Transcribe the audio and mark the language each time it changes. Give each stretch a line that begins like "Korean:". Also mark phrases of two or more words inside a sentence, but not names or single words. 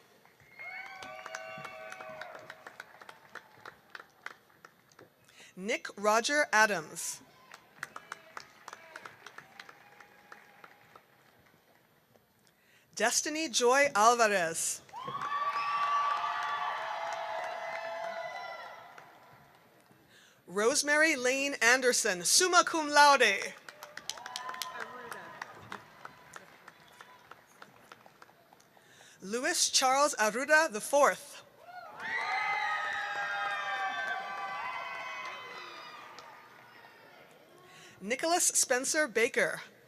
English: Nick Roger Adams. Destiny Joy Alvarez. Rosemary Lane Anderson,
Latin: summa cum laude.
English: Louis Charles Arruda IV. Nicholas Spencer Baker.